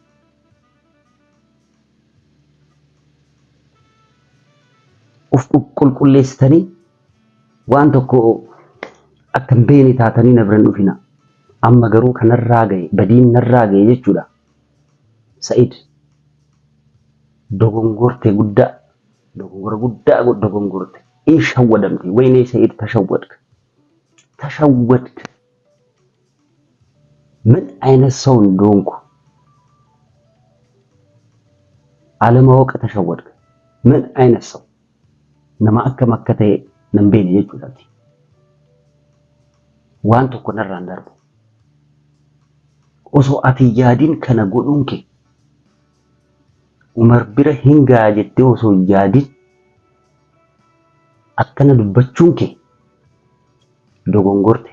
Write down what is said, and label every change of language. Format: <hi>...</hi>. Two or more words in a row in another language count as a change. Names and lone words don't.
<om>Of qulqulleessitanii waan tokko akka hin beekne taatanii na biran dhufina. Amma garuu kanarraa ga'e badiin narraa ga'e jechuudha. Sa'id dogongora guddaa dogongorte. Shawwadamte. Wayne Sa'id</om> <am>ተሸወድክ። ምን አይነት ሰው እንደሆንኩ አለማወቅ ተሸወድክ። ምን አይነት ሰው</am> <om>nama akka ta'e nan beekne jechuudha. Waan tokko narraan darbu osoo ati yaadiin kana godhuun kee Umar bira hin ga'a jettee osoo yaadiin akkana dubbachuun kee dogongorte.</om>